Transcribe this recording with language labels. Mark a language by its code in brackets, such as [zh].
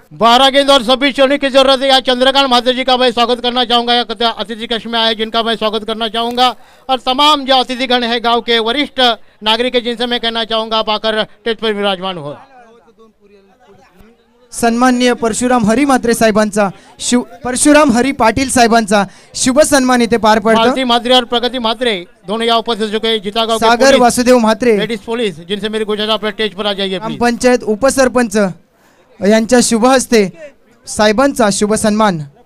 [hi] 12 गेंद और 26 चौने की जरूरत है। यहाँ चंद्रकांत महाजन जी का मैं स्वागत करना चाहूँगा, या अतिथि कक्ष में आए जिनका मैं स्वागत करना चाहूँगा, और तमाम जो अतिथिगण है गांव के वरिष्ठ नागरिक है, जिनसे मैं कहना चाहूँगा आप आकर स्टेज पर विराजमान हो। [mr] सन्माननीय परशुराम हरी म्हात्रे साहेबांचा परशुराम हरी पाटील साहेबांचा शुभ सन्मान इथे पार पडतो। [hi] म्हात्रे और प्रगति म्हात्रे दोनों यहाँ उपस्थित हो चुके हैं। जितागांव सागर वासुदेव म्हात्रे लेडीज पुलिस, जिनसे मेरी गुजारिश आप स्टेज पर आ जाइए। [mr] ग्राम पंचायत उपसरपंच यांच्या शुभ हस्ते साहेबांचा शुभ सन्मान।